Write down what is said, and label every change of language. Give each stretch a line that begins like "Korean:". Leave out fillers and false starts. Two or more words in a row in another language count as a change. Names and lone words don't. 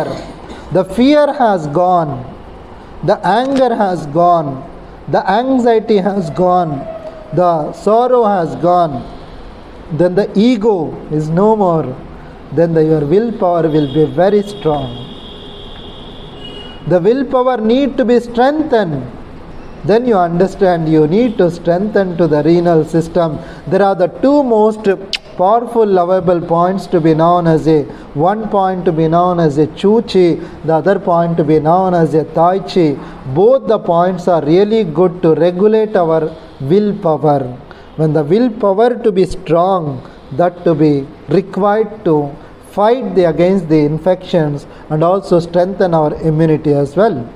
English: The fear has gone, the anger has gone, the anxiety has gone, the sorrow has gone, then the ego is no more, then your willpower will be very strong. The willpower need to be strengthened. Then you understand you need to strengthen to the renal system. There are the two most powerful lovable points to be known as one point to be known as a chu chi, the other point to be known as a tai chi. Both the points are really good to regulate our willpower. When the willpower to be strong, that to be required to fight against the infections and also strengthen our immunity as well.